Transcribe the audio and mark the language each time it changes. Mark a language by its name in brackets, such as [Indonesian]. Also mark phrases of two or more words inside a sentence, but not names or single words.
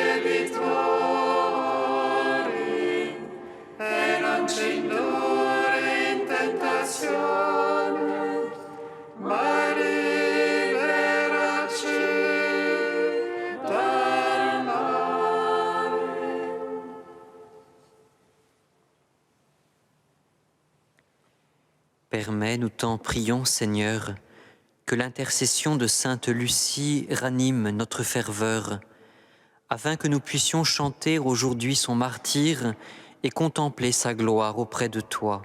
[Italian] debitori, e non ci indurre in tentazione, ma liberaci dal male. [French] Permets, nous t'en prions, Seigneur, que l'intercession de Sainte Lucie ranime notre ferveur, afin que nous puissions chanter aujourd'hui son martyre et contempler sa gloire auprès de toi.